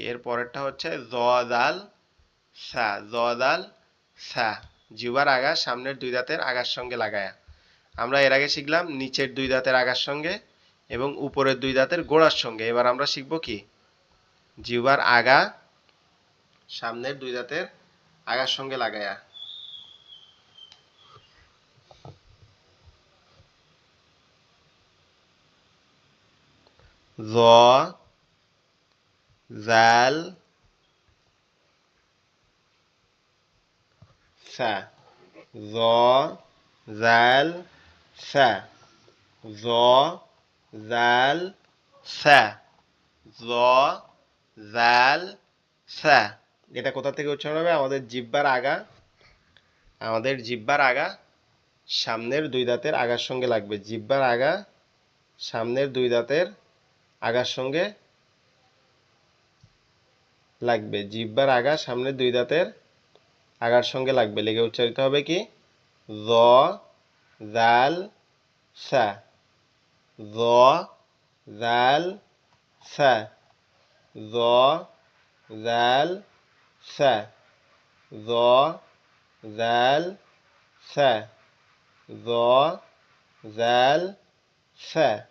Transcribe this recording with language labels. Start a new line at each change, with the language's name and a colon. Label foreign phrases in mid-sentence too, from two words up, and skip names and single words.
Bangla: এর পরেরটা হচ্ছে
Arabic: ظ ذال ثا، ظ ذال ثا.
Bangla: জিহ্বার আগা সামনের দুই দাঁতের আগার সঙ্গে লাগায়া। আমরা এর আগে শিখলাম নিচের দুই দাঁতের আগার সঙ্গে এবং উপরের দুই দাঁতের গোড়ার সঙ্গে। এবার আমরা শিখব কি? জিহ্বার আগা সামনের দুই দাঁতের আগার সঙ্গে লাগায়া।
Arabic: ظ ذال ثا، ظ ذال ثا، ظ ذال ثا، ظ ذال ثا.
Bangla: এটা কোথা থেকে উচ্চারণ হবে? আমাদের জিহ্বার আগা সামনের দুই দাঁতের আগার সঙ্গে লাগবে। জিহ্বার আগা সামনের দুই দাঁতের আগার সঙ্গে লাগবে। জিহ্বার আগা সামনের দুই দাঁতের আগার সঙ্গে লাগবে, লেগে উচ্চারিত হবে কি?
Arabic: ظ ذال ثا، ظ ذال ثا، ظ ذال ثا، ظ ذال ثا، ظ ذال ثا,